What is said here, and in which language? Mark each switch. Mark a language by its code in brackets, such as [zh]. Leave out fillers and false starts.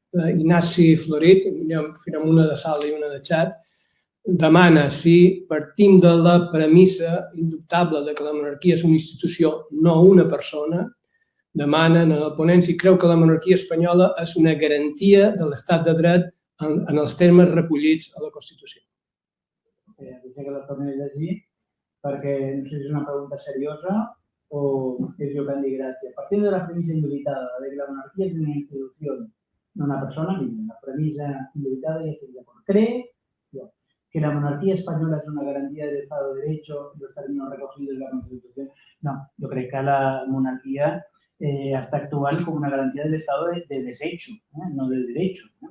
[ca] Ignasi Florit, fem una de sala i una de xat, demana si partim de la premissa indubtable que la monarquia és una institució, no una persona, demanen a la ponència si creu que la monarquia espanyola és una garantia de l'estat de dret en els termes recollits a la Constitució. Potser que la torni a llegir, perquè no sé si és una pregunta seriosa o Sergio Candy Gracia. [es] Partiendo de la premisa indubitada de que la monarquía es una institución, no una persona, la premisa indubitada ya sería por cree yo, que la monarquía española es una garantía del Estado de Derecho y los términos recogidos en la Constitución. [ca] No, jo crec que la monarquia està actuant com una garantia de l' [es] estado de desecho, no de derecho.